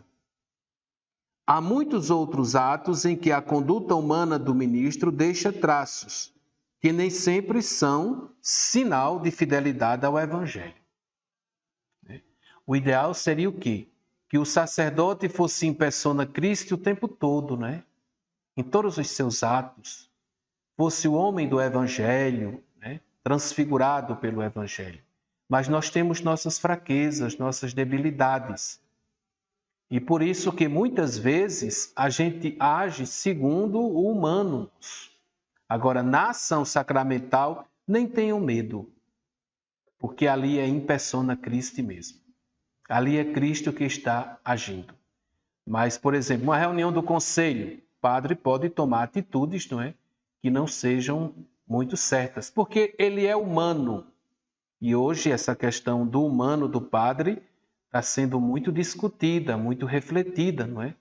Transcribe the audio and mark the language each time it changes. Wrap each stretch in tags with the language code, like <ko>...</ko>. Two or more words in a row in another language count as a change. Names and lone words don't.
<pt>Há muitos outros atos em que a conduta humana do ministro deixa traços, que nem sempre são sinal de fidelidade ao Evangelho. O ideal seria o quê? Que o sacerdote fosse</pt> <la>in persona Christi</la> <pt>o tempo todo, né? Em todos os seus atos. Fosse o homem do Evangelho, né? Transfigurado pelo Evangelho. Mas nós temos nossas fraquezas, nossas debilidades. E por isso que muitas vezes a gente age segundo o humano. Agora, na ação sacramental, nem tenham medo, porque ali é</pt> <la>in persona Christi</la> <pt>mesmo. Ali é Cristo que está agindo. Mas, por exemplo, uma reunião do conselho, o padre pode tomar atitudes, não é? Que não sejam muito certas, porque ele é humano. E hoje essa questão do humano do padre está sendo muito discutida, muito refletida, não é?</pt>